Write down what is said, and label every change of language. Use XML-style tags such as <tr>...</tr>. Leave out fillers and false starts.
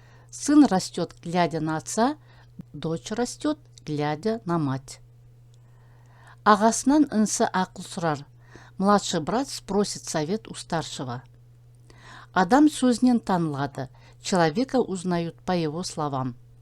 <ru>Сын растет, глядя на отца, дочь растет, глядя на мать.</ru> <kk>Ағасынан інісі ақыл сұрар.</kk> <ru>Младший брат спросит совет у старшего.</ru> <kk>Адам сөзінен танылады.</kk> <ru>Человека узнают по его словам.</ru>